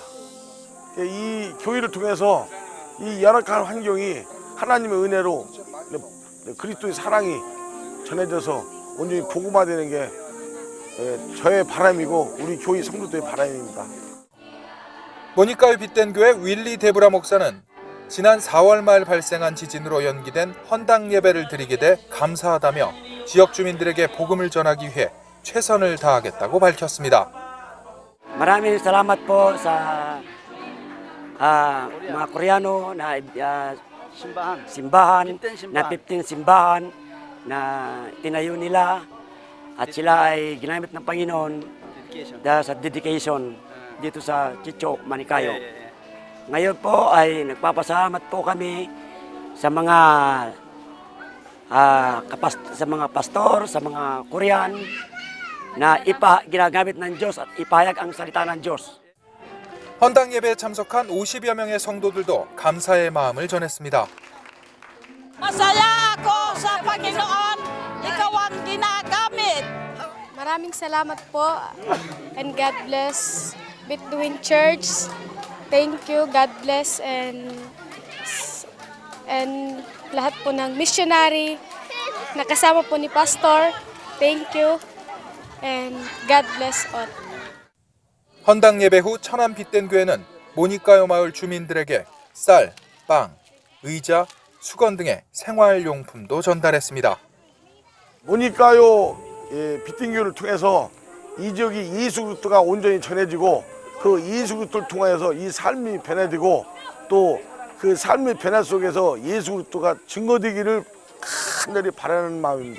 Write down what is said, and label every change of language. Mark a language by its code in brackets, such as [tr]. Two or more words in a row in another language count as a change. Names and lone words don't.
[ko] 이 교회를 통해서 이 열악한 환경이 하나님의 은혜로 그리스도의 사랑이 전해져서 온전히 복음화되는 게 저의 바람이고 우리 교회 성도들의 바람입니다. 모니카요 빛된 교회 윌리 데브라 목사는 지난 4월 말 발생한 지진으로 연기된 헌당 예배를 드리게 돼 감사하다며 지역 주민들에게 복음을 전하기 위해 최선을 다하겠다고 밝혔습니다. [tl] Maraming salamat po sa mga Koreano na simbahan na 15 simbahan na tinayo nila at sila ay ginamit ng Panginoon dahil sa dedication dito sa Chicho, Monicayo. Ngayon po ay nagpapasalamat po kami sa mga pastor, sa mga Korean na ginagamit ng Diyos at ipahayag ang salita ng Diyos. [ko] 헌당 예배에 참석한 50여 명의 성도들도 감사의 마음을 전했습니다. [tl] Masaya ako sa Panginoon, ikaw ang ginagamit. Maraming salamat po [en] and God bless Between Church. Thank you, God bless and [tl] lahat po ng missionary na kasama po ni Pastor. [en] Thank you and God bless all. [ko] 헌당 예배 후 천안 빛된 교회는 모니카요 마을 주민들에게 쌀, 빵, 의자, 수건 등의 생활용품도 전달했습니다. 모니카요 빛된 교회를 통해서 이 지역이 예수 그리스도가 온전히 전해지고 그 예수 그리스도를 통해서 이 삶이 변해지고 또 그 삶의 변화 속에서 예수 그리스도가 증거되기를 간절히 바라는 마음입니다.